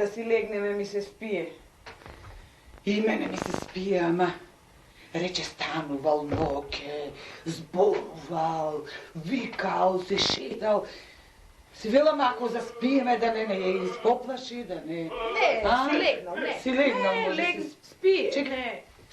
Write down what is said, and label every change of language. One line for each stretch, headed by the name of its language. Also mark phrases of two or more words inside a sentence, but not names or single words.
Serbian: legnem mi se spije. I mene mi se spije,
Macedonian: ама рече станувал ноќе, зборувал, викал, се шетал. Си велам, ако заспиеме да не изпоплаши, да не... Не, си легнал, не. Си легнал, не, може лег, си... спие, Чекай. не.